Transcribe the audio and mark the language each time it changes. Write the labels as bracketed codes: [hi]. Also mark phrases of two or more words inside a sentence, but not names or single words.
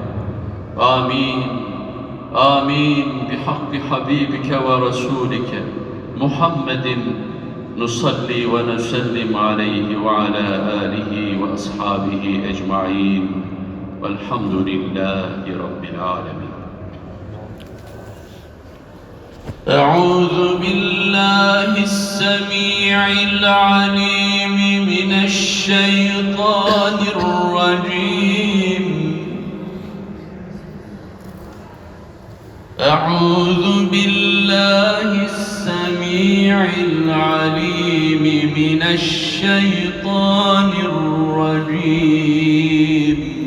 [ar] آمين. آمين. بحق حبيبك ورسولك محمد نصلي ونسلم عليه وعلى آله وأصحابه أجمعين. والحمد لله رب العالمين. أعوذ بالله السميع العليم من الشيطان الرجيم. أعوذ بالله السميع العليم من الشيطان الرجيم.